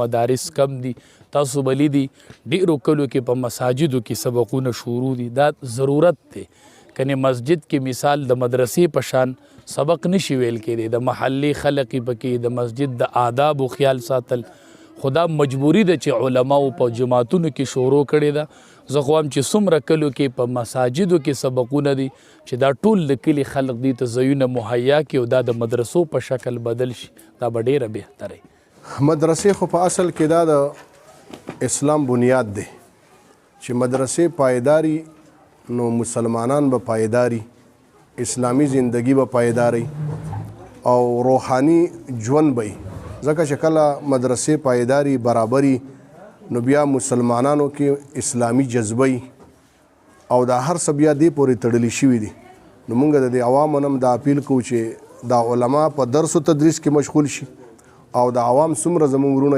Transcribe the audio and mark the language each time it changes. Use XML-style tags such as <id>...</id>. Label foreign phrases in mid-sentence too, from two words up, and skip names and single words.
<ps>مدارس کم دي تاسو به لیدي ډېرو کلو کې په مساجدو کې سبقونه شروع دي دا ضرورت دی کنې مسجد کې مثال د مدرسې په شان سبق نشي ویل کېدی د محلي خلق پکې د مسجد د آداب و خیال ساتل خدا مجبوری ده چې علماو په جماعتونو کې شروع کړي ده زه خو هم چې څومره کلو کې په مساجدو کې سبقونه دي چې دا ټول د کلي خلق دي ته ځایونه مهیا کړي او دا د مدرسو په شکل بدل شي دا به ډېره بهتره مدرسې خو په اصل کې دا د اسلام بنیاد دی چې مدرسې پایداری نو مسلمانان به پایداری اسلامی زندگی به پایداری او روحانی ژوند به ځکه چې کله مدرسې پایداری برابري نو بیا مسلمانانو کې اسلامی جذبه او دا هر څه بیا دې پورې تړلی شوي دي نو موږ د دې عوامو نه هم دا اپیل کوو چې دا علما په درس و تدریس کې مشغول شي او د عوام څومره زموږ وروڼه</ps>